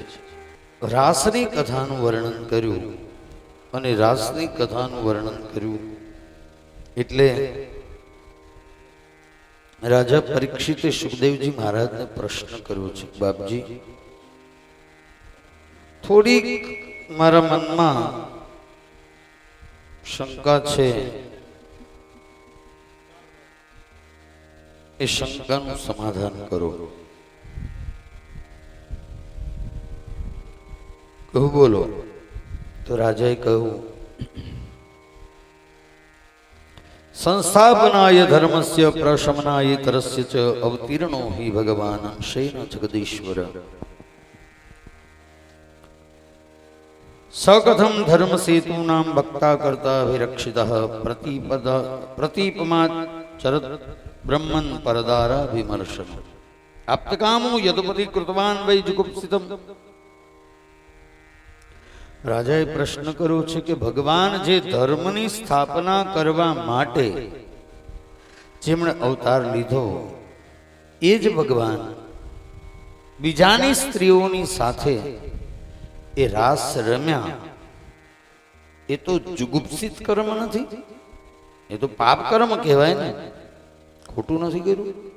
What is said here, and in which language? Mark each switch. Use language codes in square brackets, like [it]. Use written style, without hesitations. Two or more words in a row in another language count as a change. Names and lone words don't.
[gu] રાસની કથાનું વર્ણન કર્યું અને રાસની કથાનું વર્ણન કર્યું એટલે રાજા પરીક્ષિતે સુખદેવજી મહારાજને પ્રશ્ન કર્યો છે, બાપજી થોડીક મારા મનમાં શંકા છે, એ શંકાનું સમાધાન કરો। કહું બોલો? તો રાજાએ કહ્યું, [sa] संस्थापनाय धर्मस्य प्रशमनाय तरस्य च अवतीर्णो हि भगवान् अंशेन जगदीश्वर सकथं धर्म सेतूनां वक्ता कर्ता विरक्षितः प्रतीपमाचरत् ब्रह्मन् परदारा विमर्शन आप्तकामो यदुपति कृतवान् वै जुगुप्सितम्। [gu] રાજાએ પ્રશ્ન કર્યો છે કે ભગવાન જે ધર્મની સ્થાપના કરવા માટે જેમણે અવતાર લીધો એ જ ભગવાન બીજાની સ્ત્રીઓની સાથે એ રાસ રમ્યા, એ તો જુગુપ્સિત કર્મ નથી, એ તો પાપ કર્મ કહેવાય ને, ખોટું નથી કર્યું?